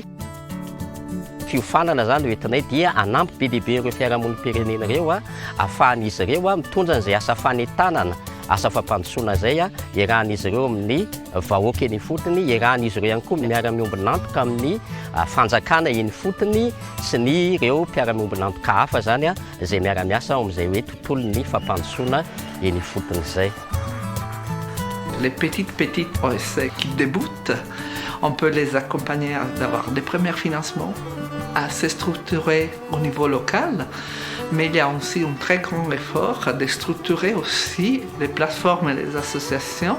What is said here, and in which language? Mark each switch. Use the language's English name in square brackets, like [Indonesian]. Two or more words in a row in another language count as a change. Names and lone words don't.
[Malagasy] Fiofanana zany hoentinay dia anampy be dia be ireo fiarahamonim-pirenena ireo afahan'izy ireo mitondra an'izay asa fanentanana asa fampandrosoana zay iarahan'izy ireo amin'ny vahoaka eny fotony, iarahan'izy ireo ihany koa miara-miombonantoka amin'ny fanjakana eny fotony sy ny ireo mpiara-miombonantoka hafa zany izay miara-miasa amin'izay hoe tontolon'ny fampandrosoana eny fotony zay. [French] Les petites OSC qui débutent, on peut les accompagner d'avoir des premiers financements assez structurés au niveau local, mais il y a aussi un très grand effort de structurer aussi les plateformes et les associations.